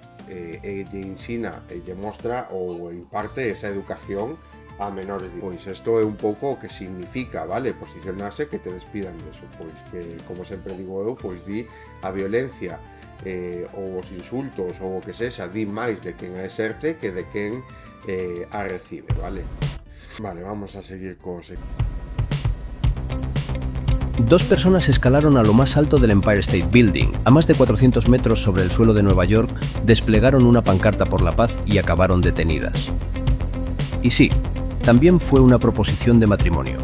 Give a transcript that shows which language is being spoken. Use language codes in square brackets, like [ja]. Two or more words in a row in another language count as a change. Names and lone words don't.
[gl] E lle ensina e lle mostra ou imparte esa educación a menores. Pois isto é un pouco o que significa, vale? Posicionarse, que te despidan deso, pois que, como sempre digo eu, pois di a violencia ou os insultos ou o que sexa, di máis de quen a exerce que de quen a recibe, vale? Vale, vamos a seguir con... [es] Dos personas escalaron a lo más alto del Empire State Building, a más de 400 metros sobre el suelo de Nueva York, desplegaron una pancarta por la paz y acabaron detenidas. Y sí, también fue una proposición de matrimonio.